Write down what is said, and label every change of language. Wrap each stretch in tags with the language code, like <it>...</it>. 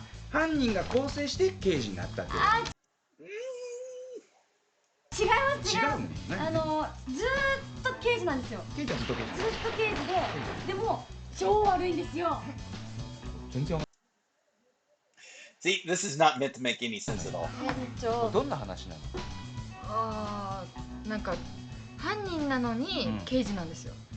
<ja>犯人が構成して刑事になったってこと。違います違います。違うの？ずーっと刑事なんですよ。刑事はずっと刑事。ずっと刑事で、でも超悪いんですよ。全然わか</ja> <en>See, this is not meant to make any sense at all.</en> <ja>店長。どんな話なの？なんか犯人なのに刑事なんですよ。</ja>